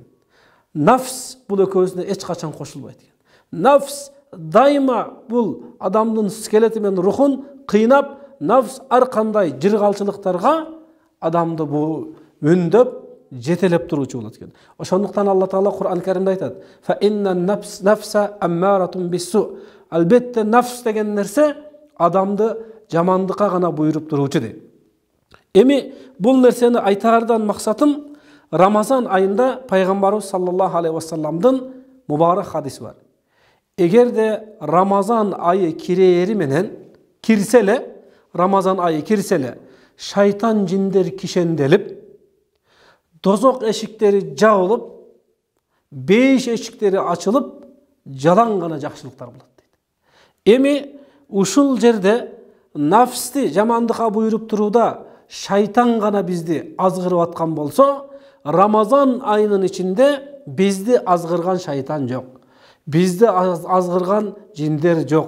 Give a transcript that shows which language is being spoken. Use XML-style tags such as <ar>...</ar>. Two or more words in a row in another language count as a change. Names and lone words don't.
<ky>Нафс бул экөөсүнө эч качан кошулбайт экен. Нафс дайыма бул адамдын скелети менен рухун кыйнап, нафс ар кандай жыргалчылыктарга адамды бул үндөп, жетелеп туруучу болот экен. Ошондуктан Алла Таала Кур'ан Каримде айтат:</ky> <ar>"فإن النفس لأمارة بالسوء".</ar> <ky>Албетте нафс деген нерсе адамды жамандыкка гана буйруп туруучу дейт. Эми бул нерсени айтаардан максатым, Рамазан айында Пайгамбарыбыз</ky> <ar>صلى الله عليه وسلم</ar> <ky>мубарак хадиси бар. Эгерде Рамазан айы кирээри менен кирселе, Рамазан айы кирселе, шайтан жиндер кишенделип, дозок эшиктери жабылып, 5 эшиктери ачылып жалан гана жакшылыктар болот дейт. Эми ушул жерде нафсти жамандыкка буйруп турууда шайтан гана бизди азгырып аткан болсо, Рамазан айынын ичинде бизди азгырган шайтан жок. Бизди азгырган жиндер жок.</ky>